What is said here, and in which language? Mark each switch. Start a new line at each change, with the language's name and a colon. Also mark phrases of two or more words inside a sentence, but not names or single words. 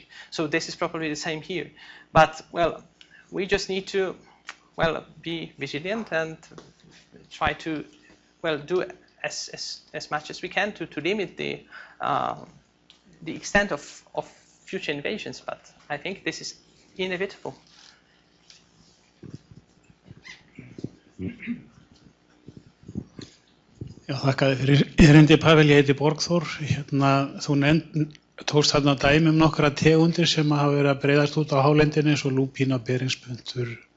English: So this is probably the same here. But, well, we just need to, well, be vigilant and try to, well, do as much as we can to limit the extent of future invasions. But I think this is inevitable.
Icelandic: Já, þakka þér fyrir erindi, Pavel. Ég heiti Borgþór. Þú tókst þarna dæmi nokkra tegundir sem hafa verið að breiðast út á hálendinu, eins og lúpína, beringspuntur.